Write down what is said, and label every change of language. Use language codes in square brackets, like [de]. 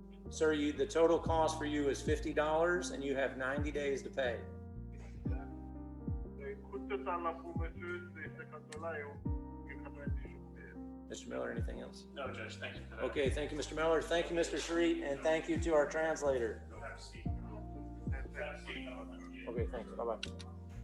[en] Sir, the total cost for you is $50 and you have 90 days to pay. [fr] le coût total là pour monsieur, c'est $50 et 90 jours. [en] Mr. Miller, anything else? No, Judge, thank you for that. Okay, thank you, Mr. Miller. Thank you, Mr. Sharit, and thank you to our translator. You'll have a seat. Have a seat. Okay, thanks. Bye-bye.